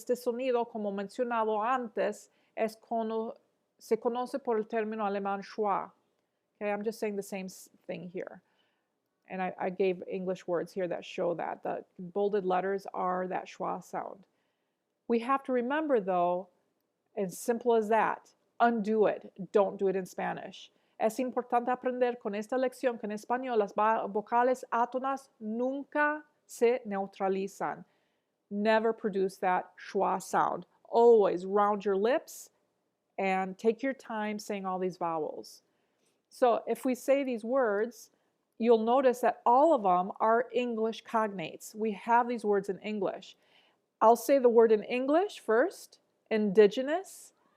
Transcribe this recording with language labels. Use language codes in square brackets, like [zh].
[es] Este sonido, como mencionado antes, se conoce por el término alemán schwa. [en] Okay, I'm just saying the same thing here. And I gave English words here that show that. The bolded letters are that schwa sound. We have to remember, though, as simple as that, undo it. Don't do it in Spanish. [es] Es importante aprender con esta lección que en español las vocales átonas nunca se neutralizan. [en] Never produce that schwa sound. Always round your lips and take your time saying all these vowels. So if we say these words, you'll notice that all of them are English cognates. We have these words in English. I'll say the word in English first, indigenous.